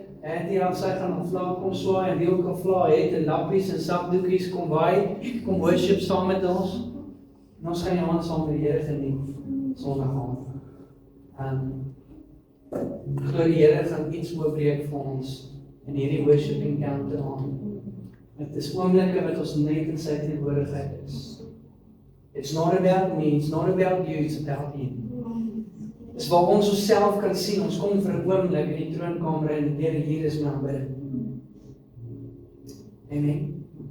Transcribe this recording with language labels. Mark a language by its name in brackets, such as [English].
[Afrikaans] En die sy gaan op vlak kom swaai, en wie ook al vla het, en lappies en sakdoekies, kom waai, kom worship saam met ons. En ons gaan die aand saam met die Here geniet, Sondag aand. Ek glo die Here gaan iets oopbreek vir ons in hierdie worship encounter aand. Dit is oomblikke wat ons net in sy teenwoordigheid is. [English] It's not about me, it's not about you, it's about Him. [Afrikaans] Dis waar ons onsself kan sien, ons kom vir 'n oomblik in die troonkamer en die Here hier is my aanbidding. Amen.